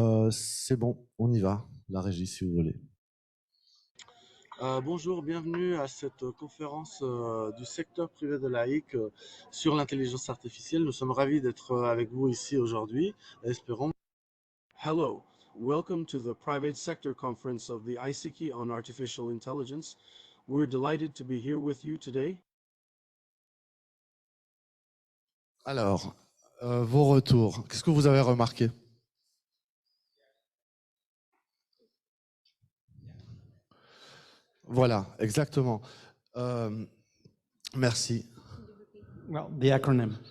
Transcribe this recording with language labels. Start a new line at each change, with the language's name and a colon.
French: C'est bon, on y va, la régie si vous voulez. Bonjour, bienvenue à cette conférence du secteur privé de l'AIC sur l'intelligence artificielle. Nous sommes ravis d'être avec vous ici aujourd'hui. Espérons.
English: Hello, welcome to the private sector conference of the ICICI on artificial intelligence. We're delighted to be here with you today.
French: Alors, vos retours, qu'est-ce que vous avez remarqué? Voilà, exactement. Merci.
English: Well, the acronym.